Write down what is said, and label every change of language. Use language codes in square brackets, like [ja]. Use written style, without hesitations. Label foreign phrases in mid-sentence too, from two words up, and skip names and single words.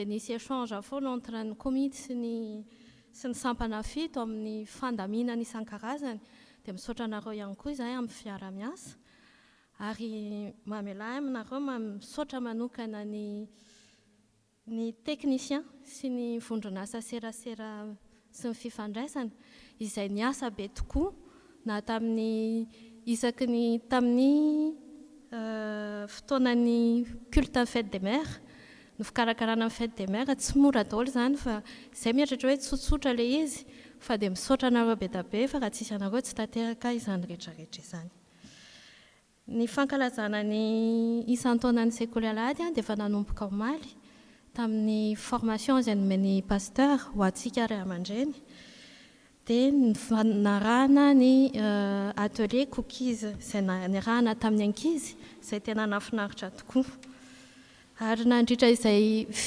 [mg] nisy échange foana entre ny komity sy ny sampana fito amin'ny fandaminana isan-karazany dia misaotra anareo ihany koa izahay amin'ny fiara-miasa ary mamelahy aminareo misaotra manokana ny technicien sy ny vondron'asa serasera sy ny fifandraisana izay niasa be tokoa na tamin'ny fotoanan'ny [fr] culte fête des mères [mg] ny fikarakarana ny [fr] fête des mères [mg] tsy mora daholo izany fa izay mieritratra hoe tsotsotra ilay izy fa dia misaotra anareo be da be fa raha tsisy anareo tsy tanteraka izany rehetrarehetra izany. Ny fankalazana ny isan-taonan'ny sekoly Alahady dia efa nanomboka omaly tamin'ny formation izay nomen'ny pasteur ho antsika ray aman-dreny dia narahana ny atelier cookies izay narahana tamin'ny ankizy izay tena nafinaritra tokoa ary nandritra izay